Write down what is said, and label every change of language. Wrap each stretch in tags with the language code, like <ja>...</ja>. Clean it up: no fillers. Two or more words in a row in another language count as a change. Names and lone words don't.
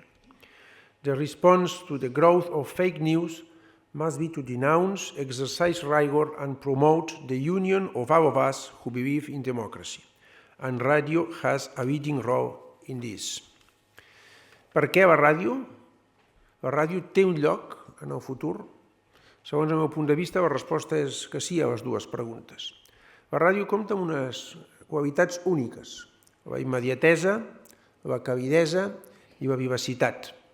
<en>The response to the growth of fake news must be to denounce, exercise rigor, and promote the union of all of us who believe in democracy. And radio has a leading role in this.</en> <ca>Per què la ràdio? La ràdio té un lloc en el futur? Segons el meu punt de vista, la resposta és que sí a les dues preguntes. La ràdio compta amb unes qualitats úniques, la immediatesa, la calidesa i la vivacitat.</ca>